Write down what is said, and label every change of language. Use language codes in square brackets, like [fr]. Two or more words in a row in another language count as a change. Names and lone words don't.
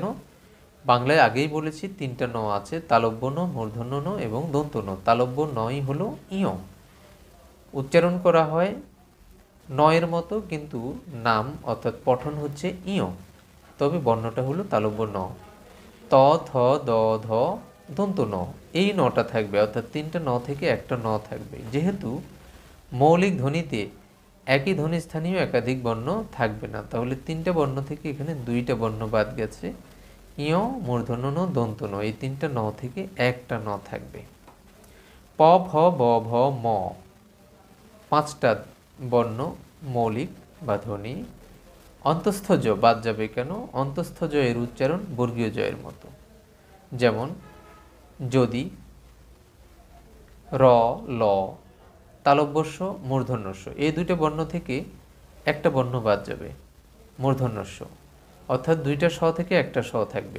[bn] বাংলায় আগেই বলেছি তিনটা ন আছে, তালব্য ন, মূর্ধন্য ন এবং দন্ত ন। তালব্য নই হলো ইয়, উচ্চারণ করা হয় নয়ের মতো, কিন্তু নাম অর্থাৎ পঠন হচ্ছে ইয়, তবে বর্ণটা হলো তালব্য ন। ত থ দ ধ দন্ত ন, এই নটা থাকবে, অর্থাৎ তিনটা ন থেকে একটা ন থাকবে। যেহেতু মৌলিক ধ্বনিতে একই ধ্বনিস্থানীয় একাধিক বর্ণ থাকবে না, তাহলে তিনটা বর্ণ থেকে এখানে দুইটা বর্ণ বাদ গেছে। ইয়, মূর্ধন্য ন, দন্ত ন, এই তিনটা ন থেকে একটা ন থাকবে। প ফ ব ভ ম, পাঁচটা বর্ণ মৌলিক বা ধ্বনি। অন্তঃস্থ জ বাদ যাবে কেন? অন্তঃস্থ জ এর উচ্চারণ বর্গীয় জয়ের মতো, যেমন যদি, র, ল, তালব্যস্য, মূর্ধন্যস্য, এই দুইটা বর্ণ থেকে একটা বর্ণ বাদ যাবে, মূর্ধন্যস্য, অর্থাৎ দুইটা স থেকে একটা স থাকবে।